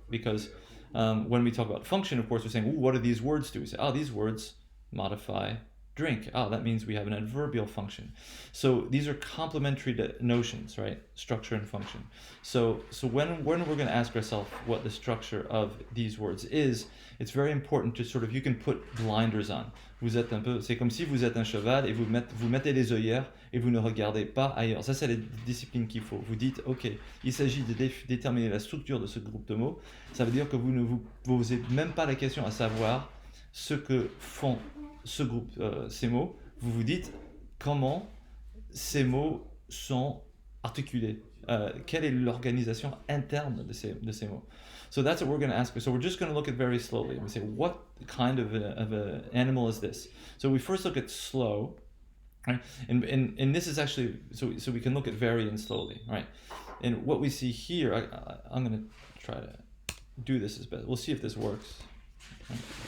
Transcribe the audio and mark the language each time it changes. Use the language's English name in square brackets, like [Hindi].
[English] Because when we talk about function, of course, we're saying, what do these words do? We say, these words modify drink. That means we have an adverbial function. So these are complementary notions, right? Structure and function. So when we're going to ask ourselves what the structure of these words is, it's very important to sort of, you can put blinders on. [French] C'est comme si vous êtes un cheval et vous mettez les œillères et vous ne regardez pas ailleurs. Ça, c'est la discipline qu'il faut. Vous dites, ok, il s'agit de déterminer la structure de ce groupe de mots. Ça veut dire que vous ne vous posez même pas la question à savoir ce que font ce groupe, ces mots. Vous vous dites comment ces mots sont articulés. Quelle est l'organisation interne de ces mots? [English] So that's what we're going to ask. So we're just going to look at very slowly. We say, what kind of an animal is this? So we first look at slow, right? And this is actually, so we can look at very and slowly, right? And what we see here, I'm going to try to do this as best. We'll see if this works. Right?